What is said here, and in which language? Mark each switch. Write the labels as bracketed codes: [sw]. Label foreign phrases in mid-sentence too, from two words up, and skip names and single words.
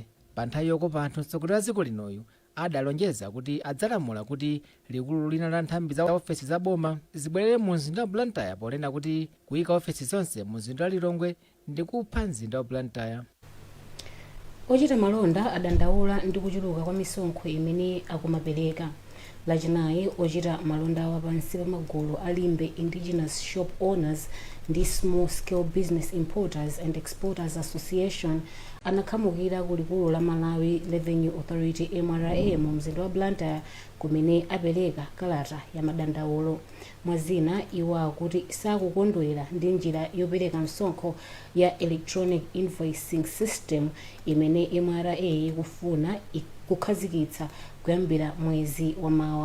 [ny] Pa nthawi yokopa anthu mtsogoleri wa dziko linoyu adalonjeza kuti adzalamula kuti likulu lina la nthambi za ofesi za boma zibwerere mu mzinda wa Blantyre ponena kuti kuyika ofesi zonse mu mzinda wa Lilongwe ndi kupha mzinda wa Blantyre. Ochita malonda adandaula ndi kuchuluka kwa misonkho imene akumapereka. Lachinayi ochita malonda wapansi pa magulu alimbe Indigenous Shop Owners ndi Small Scale Business Importers and Exporters Association anakhamukira ku likulu la Malawi Revenue Authority MRA mu mzinda wa Blantyre kumene apereka kalata ya madandaulo. Mwazina iwo akuti sakukondwera ndi njira yopereka msonkho ya Electronic Invoicing System imene MRA ikufuna kukhazikitsa kuyambira mwezi wa mawa.